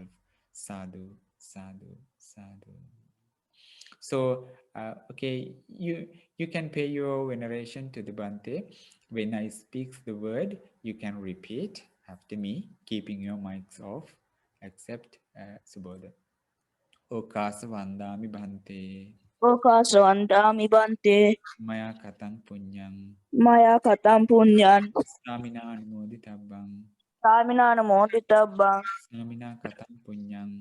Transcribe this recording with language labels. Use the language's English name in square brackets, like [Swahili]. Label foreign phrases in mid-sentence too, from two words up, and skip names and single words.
[Pali] Sadhu, sadhu, sadhu. [English] So, okay, you can pay your veneration to the Bhante. When I speak the word, you can repeat after me, keeping your mics off, except Subodha. [Pali] Okasa Vandami Bhante, Okasawandami Bante, Maya Katang Punyang, Maya Katam Punyan, Samina Anumoditabang, Samina Namoditabang, Samina Katang Punyang,